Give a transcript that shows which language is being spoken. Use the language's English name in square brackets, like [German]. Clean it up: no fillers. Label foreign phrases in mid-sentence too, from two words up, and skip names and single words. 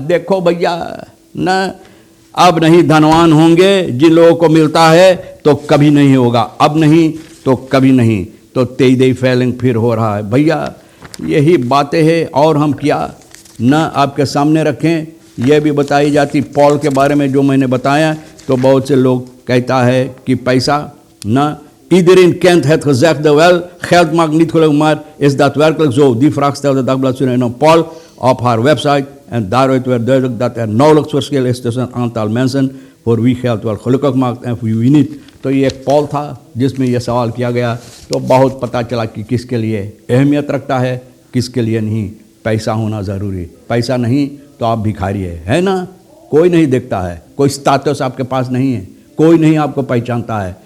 [Hindi] देखो भैया ना, अब नहीं धनवान होंगे, जिन लोगों को मिलता है तो कभी नहीं होगा, अब नहीं तो कभी नहीं, तो तेईदई फैलिंग फिर हो रहा है। भैया यही बातें हैं और हम क्या न आपके सामने रखें। यह भी बताई जाती पॉल के बारे में जो मैंने बताया, तो बहुत से लोग कहता है कि पैसा न [Dutch] iedereen kent het gezegde wel, geld maakt niet gelukkig, maar is daadwerkelijk zo? Die vraag stelde Dagblad Suriname Paul op haar website en daaruit werd duidelijk dat er nauwelijks verschil is tussen een aantal mensen voor wie geld wel gelukkig maakt en voor wie niet। [Hindi] तो ये एक पॉल था जिसमें यह सवाल किया गया, तो बहुत पता चला कि किसके लिए अहमियत रखता है, किसके लिए नहीं। पैसा होना ज़रूरी, पैसा नहीं तो आप भिखारी है ना, कोई नहीं देखता है, कोई स्टेटस आपके पास नहीं है, कोई नहीं आपको पहचानता है।